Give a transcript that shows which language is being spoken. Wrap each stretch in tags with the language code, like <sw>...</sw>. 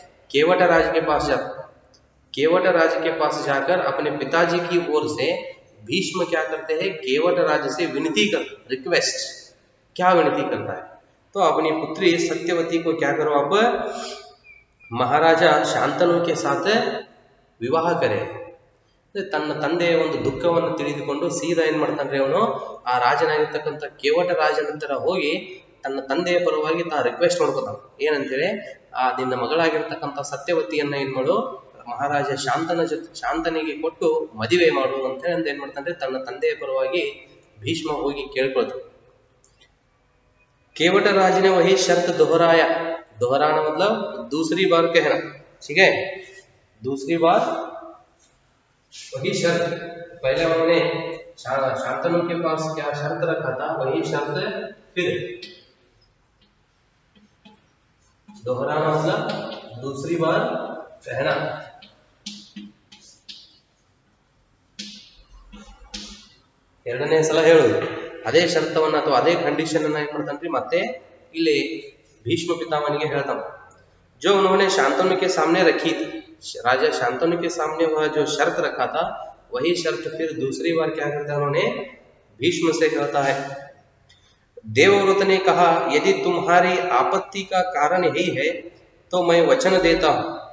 <hi>केवट राज के पास जाता, केवट राज के पास जाकर अपने पिताजी की ओर से भीष्म क्या करते हैं, केवट राज से विनती कर, रिक्वेस्ट, क्या विनती करता है, तो अपनी पुत्री सत्यवती को क्या करो आप, महाराजा शांतनु के साथ विवाह करे।</hi> <kn>ತನ್ನ ತಂದೆಯ ಒಂದು ದುಃಖವನ್ನು ತಿಳಿದುಕೊಂಡು ಸೀದಾ ಏನ್ ಮಾಡ್ತಾನ್ರಿ ಅವನು, ಆ ರಾಜನಾಗಿರ್ತಕ್ಕಂಥ ಕೇವಟ ರಾಜನ ಹತ್ರ ಹೋಗಿ ತನ್ನ ತಂದೆಯ ಪರವಾಗಿ ತಾ ರಿಕ್ವೆಸ್ಟ್ ಮಾಡ್ಕೊತಾನ. ಏನಂತೇಳಿ, ನಿನ್ನ ಮಗಳಾಗಿರ್ತಕ್ಕಂಥ ಸತ್ಯವತಿಯನ್ನ ಏನ್ ಮಾಡು, ಮಹಾರಾಜ ಶಾಂತನಿಗೆ ಕೊಟ್ಟು ಮದುವೆ ಮಾಡು ಅಂತ ಹೇಳಿ ಏನ್ ಮಾಡ್ತಾನೆ, ತನ್ನ ತಂದೆಯ ಪರವಾಗಿ ಭೀಷ್ಮ ಹೋಗಿ ಕೇಳ್ಕೊಳ್ತಾನೆ.</kn> <hi>केवट राज ने वही शर्त दोहराया, दोहराना मतलब दूसरी बार कहना, ठीक है, दूसरी बार वही शर्त, पहले उन्होंने शांतनु के पास क्या शर्त रखा था, वही शर्त फिर दोहराना मतलब दूसरी बार कहना.</hi> <kn>ಎರಡನೇ ಸಲ ಹೇಳುದು ಅದೇ ಶರ್ತವನ್ನ ಅಥವಾ ಅದೇ ಕಂಡೀಷನ್ ಅನ್ನ ಏನ್ ಮಾಡ್ತಾನ್ರಿ, ಮತ್ತೆ ಇಲ್ಲಿ ಭೀಷ್ಮ पितामह ಹೇಳ್ತಾನೆ.</kn> <hi>जो उन्होंने शांतनु के सामने रखी थी, राजा शांतनु के सामने वह जो शर्त रखा था, वही शर्त फिर दूसरी बार क्या करता है, उन्होंने भीष्म से कहता है. देवव्रत ने कहा, यदि तुम्हारी आपत्ति का कारण यही है तो मैं वचन देता हूँ.</hi>